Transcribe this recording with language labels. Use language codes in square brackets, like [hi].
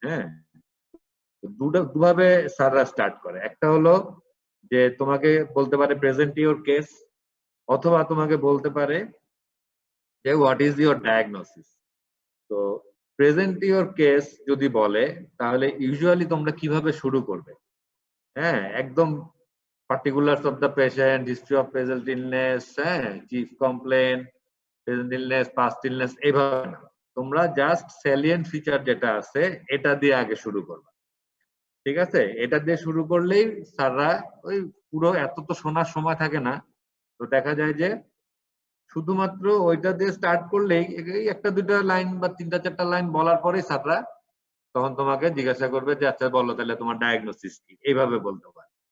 [bn] হ্যাঁ, দুভাবে স্যাররা স্টার্ট করে। একটা হলো যে তোমাকে বলতে পারে [en] present your case, [bn] অথবা তোমাকে বলতে পারে যে [en] What is your diagnosis. [bn] তো [en] present your case [bn] যদি বলে তাহলে ইউজুয়ালি তোমরা কিভাবে শুরু করবে? হ্যাঁ, একদম [en] particulars of the patient, history of present illness, [bn] হ্যাঁ, [en] chief complaint, present illness, past illness, [bn] এইভাবে না। তোমরা জাস্ট salient ফিচার যেটা আছে এটা দিয়ে আগে শুরু করবে। ঠিক আছে, এটা দিয়ে শুরু করলেই স্যাররা ওই পুরো এত তো শোনার সময় থাকে না, তো দেখা যায় যে শুধুমাত্র ওইটা দিয়ে স্টার্ট করলেই এই একটা দুইটা লাইন বা তিনটা চারটা লাইন বলার পরেই স্যাররা তখন তোমাকে জিজ্ঞাসা করবে যে আচ্ছা বলো তাহলে তোমার ডায়াগনোসিস কি, এইভাবে বলতে পারে।